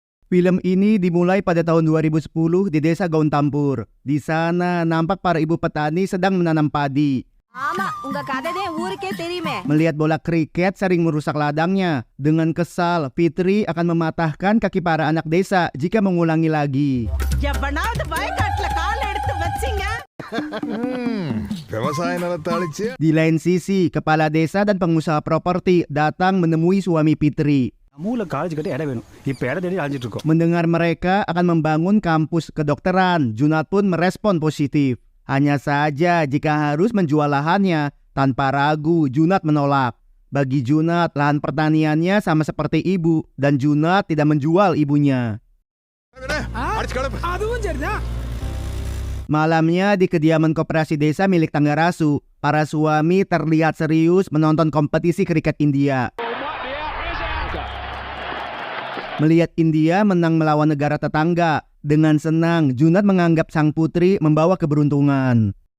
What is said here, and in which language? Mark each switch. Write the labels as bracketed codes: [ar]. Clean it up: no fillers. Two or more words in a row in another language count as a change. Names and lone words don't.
[id] Film ini dimulai pada tahun 2010 di desa Gaun Tampur. Di sana nampak para ibu petani sedang menanam padi. [ta] ஆமா உங்க கதை தான் ஊருக்கே தெரியுமே. [id] Melihat bola kriket sering merusak ladangnya. Dengan kesal, Fitri akan mematahkan kaki para anak desa jika mengulangi lagi. [ta] எவனாவது வயக்காட்டுல கால் எடுத்து வச்சிங்க. விவசாய நிலத்தை அழிச்சு [id] Di lain sisi, kepala desa dan pengusaha properti datang menemui suami Fitri. [ta] மூல காலேஜ் கட்ட இடம் வேணும். இப்போ இடம் தேடி அழிஞ்சிட்டு இருக்கோம். [id] Mendengar mereka akan membangun kampus kedokteran, Junat pun merespon positif. Hanya saja jika harus menjual lahannya, tanpa ragu Junat menolak. Bagi Junat, lahan pertaniannya sama seperti ibu dan Junat tidak menjual ibunya. [ta] அடிச்சு கிளப்பு. [id] Malamnya di kediaman koperasi desa milik Tanggarasu, para suami terlihat serius menonton kompetisi kriket India. Melihat India menang melawan negara tetangga, dengan senang Junat menganggap sang putri membawa keberuntungan.